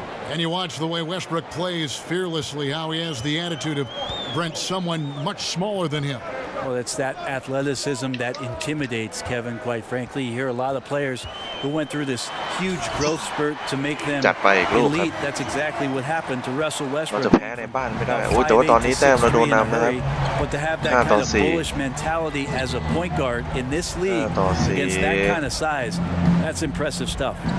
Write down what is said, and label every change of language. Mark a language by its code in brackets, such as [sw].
[en] And you watch the way Westbrook plays fearlessly, how he has the attitude of Brent, someone much smaller than him. Well, it's that athleticism that intimidates, Kevin, quite frankly. You hear a lot of players who went through this huge growth spurt to make them elite. That's exactly what happened to Russell [th] เรา [en] Westbrook. [th] จะแพ้ในบ้านไม่ได้โอ้แต่ว่าตอนนี้แต้มเราโดนนำนะครับ [en] But to have that kind of bullish mentality as a point guard in this league against that kind of size, that's impressive stuff.